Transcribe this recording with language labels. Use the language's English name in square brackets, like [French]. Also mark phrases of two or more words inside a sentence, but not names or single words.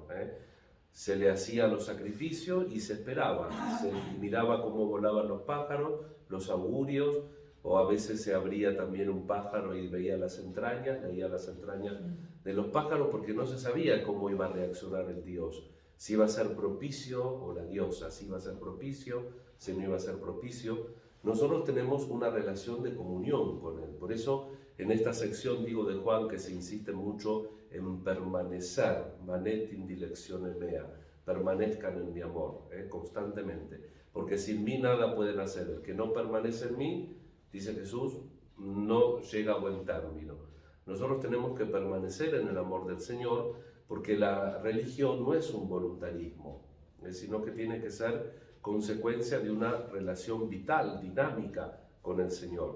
[Spanish] Se le hacían los sacrificios y se esperaba, se miraba cómo volaban los pájaros, los augurios, o a veces se abría también un pájaro y veía las entrañas de los pájaros, porque no se sabía cómo iba a reaccionar el Dios. Si iba a ser propicio, o la diosa, si iba a ser propicio, si no iba a ser propicio. Nosotros tenemos una relación de comunión con Él. Por eso, en esta sección, digo, de Juan, que se insiste mucho en permanecer, [Latin] manet in dilectione mea, [Spanish] permanezcan en mi amor, constantemente. Porque sin mí nada pueden hacer. El que no permanece en mí, dice Jesús, no llega a buen término. Nosotros tenemos que permanecer en el amor del Señor, porque la religión no es un voluntarismo, sino que tiene que ser consecuencia de una relación vital, dinámica con el Señor.